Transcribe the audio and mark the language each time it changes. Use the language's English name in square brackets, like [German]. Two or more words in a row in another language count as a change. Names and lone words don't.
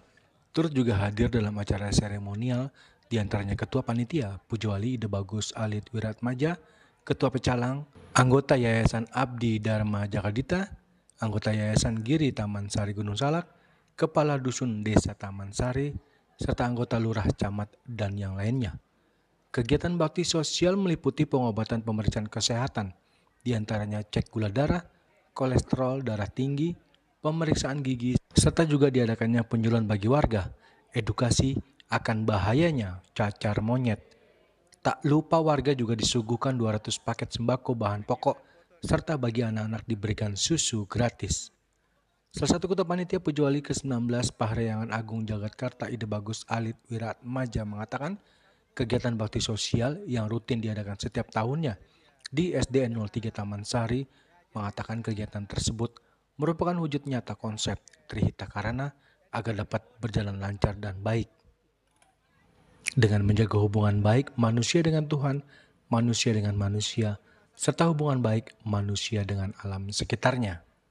[Indonesian] Turut juga hadir dalam acara seremonial diantaranya Ketua Panitia Pujawali Ide Bagus Alit Wiratmaja, Ketua Pecalang, anggota Yayasan Abdi Dharma Jagadita, anggota Yayasan Giri Taman Sari Gunung Salak, Kepala Dusun Desa Taman Sari, serta anggota Lurah Camat dan yang lainnya. Kegiatan bakti sosial meliputi pengobatan pemeriksaan kesehatan, diantaranya cek gula darah, kolesterol darah tinggi, pemeriksaan gigi, serta juga diadakannya penyuluhan bagi warga, edukasi akan bahayanya cacar monyet. Tak lupa warga juga disuguhkan 200 paket sembako bahan pokok, serta bagi anak-anak diberikan susu gratis. Salah satu ketua panitia Pujawali ke-19 Parahyangan Agung Jagadkarta Ide Bagus Alit Wiratmaja mengatakan, kegiatan bakti sosial yang rutin diadakan setiap tahunnya di SDN 03 Taman Sari mengatakan kegiatan tersebut merupakan wujud nyata konsep Trihita Karana agar dapat berjalan lancar dan baik. Dengan menjaga hubungan baik manusia dengan Tuhan, manusia dengan manusia, serta hubungan baik manusia dengan alam sekitarnya.